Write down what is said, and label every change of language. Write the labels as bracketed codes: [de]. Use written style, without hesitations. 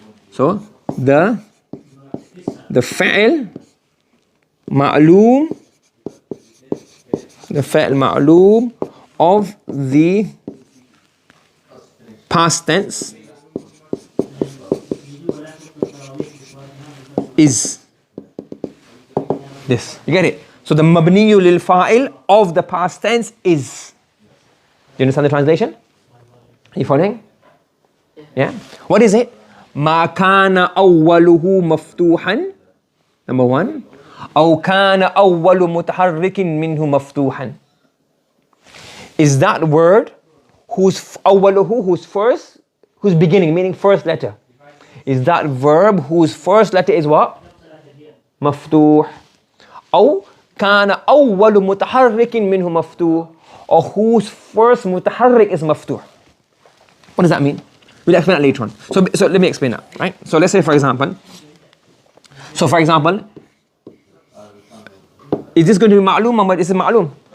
[en] So the fa'il ma'lum, the fa'il ma'lum of the past tense is this. You get it? So the mabniyu lil fa'il of the past tense is. Do you understand the translation? Are you following? Yeah. What is it? [ar] ما كان أوله مفتوحا [en] Number one. [ar] أو كان أول متحرك منه مفتوحا. [en] Is that word whose أوله, whose first, whose beginning, meaning first letter. Is that verb whose first letter is what? [ar] مفتوح. أو كان أول متحرك منه مفتوح. [en] Or whose first متحرك is مفتوح. What does that mean? We'll explain that later on. So let me explain that, right? So let's say for example, is this going to be معلوم or is it معلوم?